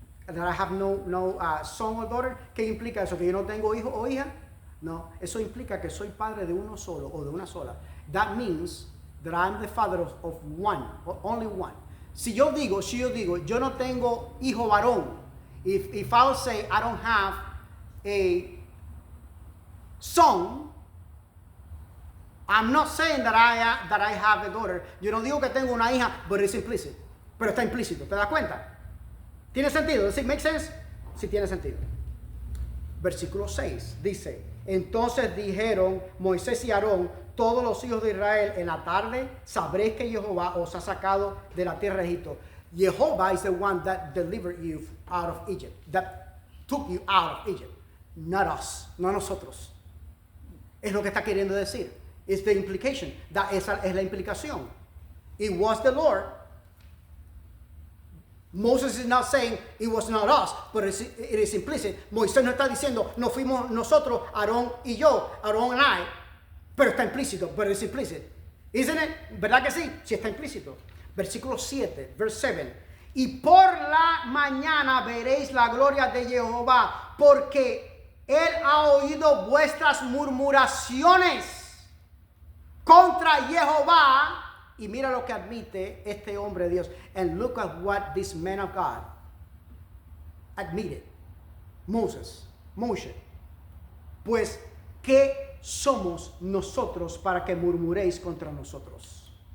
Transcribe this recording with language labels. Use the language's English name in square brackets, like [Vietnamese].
[English] That I have no son or daughter? [Spanish] ¿Qué implica eso? ¿Que yo no tengo hijo o hija? No, eso implica que soy padre de uno solo o de una sola. [English] That means that I'm the father of one, or only one. [Spanish] Si yo digo, yo no tengo hijo varón, [English] if I'll say I don't have a son, I'm not saying that I have a daughter. [Spanish] Yo no digo que tengo una hija, [English] but it's implicit. [Spanish] Pero está implícito, ¿te das cuenta? ¿Tiene sentido? [English] ¿Does it make sense? [Spanish] Sí tiene sentido. Versículo 6 dice, entonces dijeron Moisés y Aarón, todos los hijos de Israel, en la tarde sabréis que Jehová os ha sacado de la tierra de Egipto. [English] Jehová is the one that delivered you out of Egypt, that took you out of Egypt, not us, [Spanish] no nosotros. Es lo que está queriendo decir. [English] It's the implication. [Spanish] Esa es la implicación. [English] It was the Lord. Moses is not saying it was not us, but it is implicit. [Spanish] Moisés no está diciendo no fuimos nosotros, Aarón y yo, Aarón and I, pero está implícito, [English] but it's implicit. Isn't it? [Spanish] ¿Verdad que sí? Sí está implícito. Versículo 7, [English] verse 7. [Spanish] Y por la mañana veréis la gloria de Jehová, porque Él ha oído vuestras murmuraciones contra Jehová. Y mira lo que admite este hombre de Dios. [English] And look at what this man of God admitted. Moshe. [Spanish] Pues, ¿qué somos nosotros para que murmuréis contra nosotros?